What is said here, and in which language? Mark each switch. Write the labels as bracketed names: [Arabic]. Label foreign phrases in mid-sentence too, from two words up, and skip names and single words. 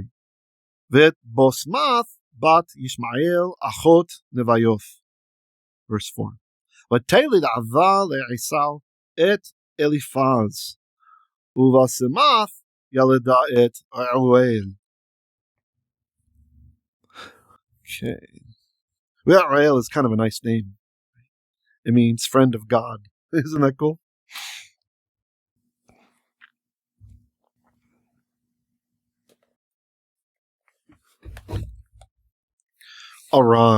[Hebrew] ואת בשמת בת ישמעאל אחות נביות. Verse 4. ותלד אבה לעשו את אליפז ובשמת ילדה את רעואל. [English] Okay. Well, Rael is kind of a nice name. It means friend of God. Isn't that cool? All right.